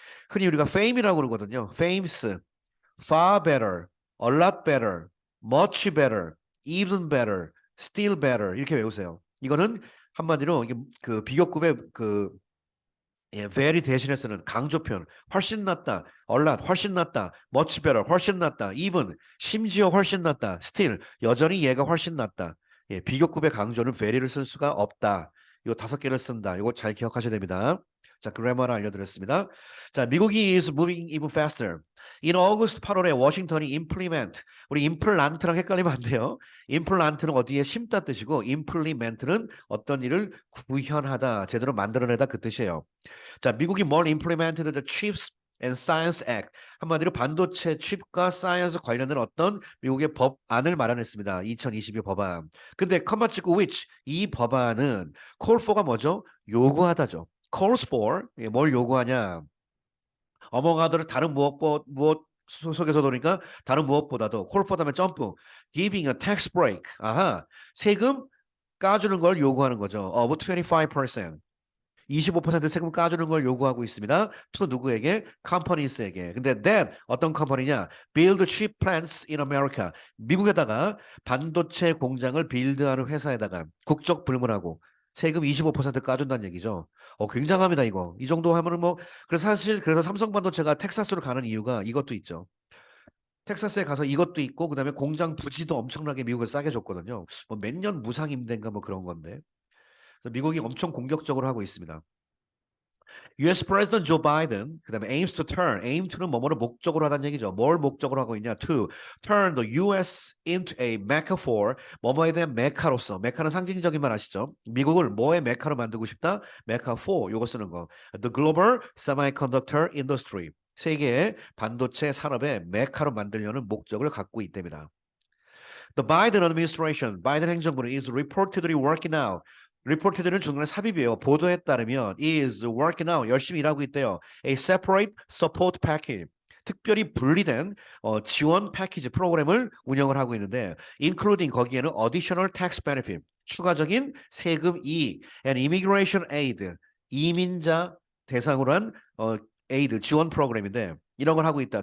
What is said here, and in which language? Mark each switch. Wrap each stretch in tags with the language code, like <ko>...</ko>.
<ko>흔히 우리가 fame이라고 그러거든요.</ko> <en>famous far better, a lot better, much better, even better, still better</en> <ko>이렇게 외우세요. 이거는 한마디로 이게 그 비교급의 그 예, very 대신에 쓰는 강조 표현. 훨씬 낫다, a lot 훨씬 낫다, much better 훨씬 낫다, even 심지어 훨씬 낫다, still 여전히 얘가 훨씬 낫다. 예, 비교급의 강조는 very를 쓸 수가 없다. 요 다섯 개를 쓴다. 이거 잘 기억하셔야 됩니다. 자, 그래머를 알려드렸습니다. 자, 미국이</ko> <en>is moving even faster.</en> <ko>In August 8월에 워싱턴이 implement, 우리 implant랑 헷갈리면 안 돼요. implant는 어디에 심다 뜻이고 implement는 어떤 일을 구현하다, 제대로 만들어내다 그 뜻이에요. 자, 미국이 뭘</ko> <en>implemented the Chips and Science Act.</en> <ko>한마디로 반도체 칩과 사이언스 관련된 어떤 미국의 법안을 마련했습니다. 2022 법안. 근데 컴마 찍고 which 이 법안은 call for가 뭐죠? 요구하다죠. calls for 예, 뭘 요구하냐? among other 다른 무엇 속에서 도니까 다른 무엇보다도 call for 다음에 점프</ko> <en>giving a tax break.</en> <ko>아하 세금 까주는 걸 요구하는 거죠.</ko> <en>of 25%.</en> <ko>25% 세금 까주는 걸 요구하고 있습니다. to 누구에게? companies에게. 근데 that 어떤 컴퍼니냐?</ko> <en>build chip plants in America.</en> <ko>미국에다가 반도체 공장을 빌드하는 회사에다가 국적 불문하고 세금 25% 까준다는 얘기죠. 굉장합니다, 이거. 이 정도 하면은 뭐, 그래서 사실, 그래서 삼성 반도체가 텍사스로 가는 이유가 이것도 있죠. 텍사스에 가서 이것도 있고, 그다음에 공장 부지도 엄청나게 미국을 싸게 줬거든요. 뭐 몇 년 무상 임대인가 뭐 그런 건데. 그래서 미국이 엄청 공격적으로 하고 있습니다. US President Joe Biden, 그다음에 aims to turn, aim to는 뭐뭐를 목적으로 하다는 얘기죠. 뭘 목적으로 하고 있냐?</ko> <en>To turn the US into a mecca for,</en> <ko>뭐뭐에 대한 메카로서, 메카는 상징적인 말 아시죠? 미국을 뭐의 메카로 만들고 싶다? 메카 for, 요거 쓰는 거.</ko> <en>The global semiconductor industry,</en> <ko>세계의 반도체 산업의 메카로 만들려는 목적을 갖고 있답니다.</ko> <en>The Biden administration,</en> <ko>바이든 행정부는</ko> <en>is reportedly working now.</en> <ko>reported는 중간에 삽입이에요. 보도에 따르면 is working now, 열심히 일하고 있대요.</ko> <en>A separate support package.</en> <ko>특별히 분리된 지원 패키지 프로그램을 운영을 하고 있는데 including 거기에는</ko> <en>additional tax benefit,</en> <ko>추가적인 세금 이익</ko> <en>and immigration aid,</en> <ko>이민자 대상으로 한 aid 지원 프로그램인데 이런 걸 하고 있다.</ko>